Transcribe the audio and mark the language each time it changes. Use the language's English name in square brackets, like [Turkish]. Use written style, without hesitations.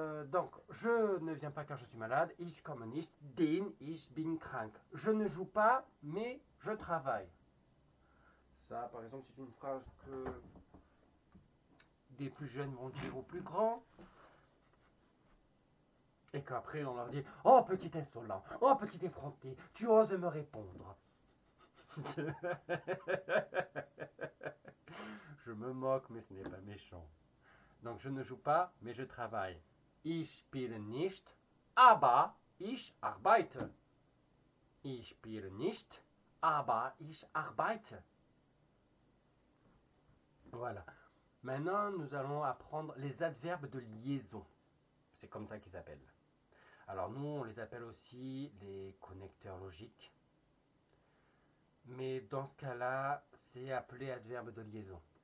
[French] Donc, je ne viens pas car je suis malade. [German] Ich komme nicht, denn ich bin krank. [French] Je ne joue pas, mais je travaille. Ça, par exemple, c'est une phrase que des plus jeunes vont dire aux plus grands. Et qu'après, on leur dit « Oh, petit insolent, oh, petit effronté, tu oses me répondre. » Je me moque, mais ce n'est pas méchant. Donc, je ne joue pas, mais je travaille. [German] Ich spiele nicht, aber ich arbeite. Ich spiele nicht, aber ich arbeite. [French] Voilà. Maintenant, nous allons apprendre les adverbes de liaison. C'est comme ça qu'ils s'appellent. Alors, nous, on les appelle aussi les connecteurs logiques. Mais dans ce cas-là, c'est appelé adverbe de liaison.